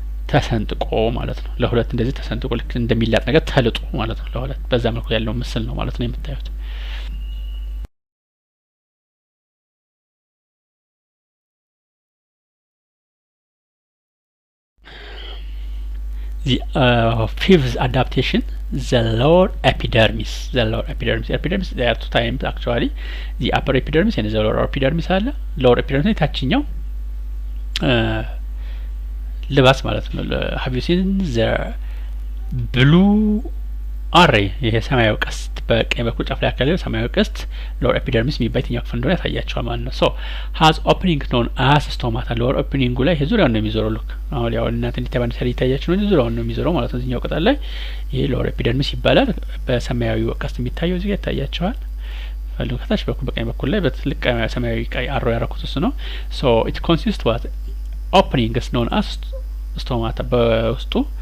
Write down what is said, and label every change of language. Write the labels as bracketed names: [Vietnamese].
[Amharic] ተሰንጥቆ ማለት ነው። ለሁለት እንደዚህ ተሰንጥቆ ልክ እንደሚላጥ ነገር ተልጦ ማለት ነው። ለሁለት በዛ መልኩ ያለው ምስል ነው ማለት ነው የምታዩት። [English] The fifth adaptation, the lower epidermis. Epidermis, there are two types actually. The upper epidermis and the lower epidermis [Amharic] አለ። [English] lower epidermis [Amharic] ታችኛው ልባስ ማለት ነው። [English] have you seen the blue array? [Amharic] ይሄ ሰማያዊ ቀስት በቀኝ በኩል ጫፍ ላይ ያለው ሰማያዊ ቀስት ሎወር ኤፒደርሚስ የሚባል የትኛው ክፍል እንደሆነ ያሳያቸዋል ማለት ነው። ሶ [English] has opening known as stomata። [Amharic] ሎወር ኦፕኒንጉ ላይ ዙሪያውን ነው የሚዞረው። ልክ አሁን ያው እናንተ እንዲተባን ሰሪ ይታያችሁ ነው ዙሪያውን ነው የሚዞረው ማለት ነው። እዚህኛው ቅጠል ላይ ይሄ ሎወር ኤፒደርሚስ ይባላል። በሰማያዊ ቀስት የሚታየው እዚህ ጋር ይታያቸዋል። ፈልጉ ከታች በኩል በቀኝ በኩል ላይ በትልቅ ሰማያዊ ቀይ አሮ ያረኩት እሱ ነው። ሶ [English] it consists what opening is known as stomata። [Amharic] በውስጡ